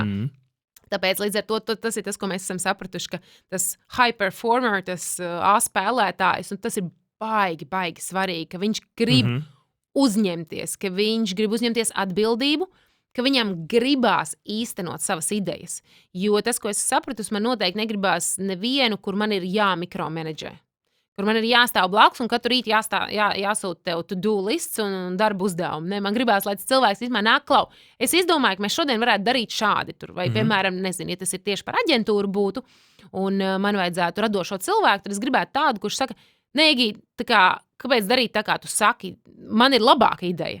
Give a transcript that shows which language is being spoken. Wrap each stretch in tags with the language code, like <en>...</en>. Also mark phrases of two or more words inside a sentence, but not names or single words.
<lv>Tāpēc līdz ar to tas ir tas, ko mēs esam sapratuši, ka tas</lv> <en>high performer,</en> <lv>tas spēlētājs, un tas ir baigi svarīgi, ka viņš grib uzņemties, ka viņš grib uzņemties atbildību, ka viņam gribās īstenot savas idejas. Jo tas, ko es sapratusi, man noteikti negribās nevienu, kur man ir jāmikromenedžē. Kur man ir jāstāv blakus un katru rītu jāsūt tev</lv> <en>to-do lists</en> <lv>un darba uzdevumu. Ne, man gribās, lai tas cilvēks vismaz nāk klau. Es izdomāju, ka mēs šodien varētu darīt šādi. Vai, piemēram, nezinu, ja tas ir tieši par aģentūru būtu, un man vajadzētu radošo cilvēku, tad es gribētu tādu, kurš saka, Nē, kāpēc darīt tā, kā tu saki? Man ir labāka ideja.</lv>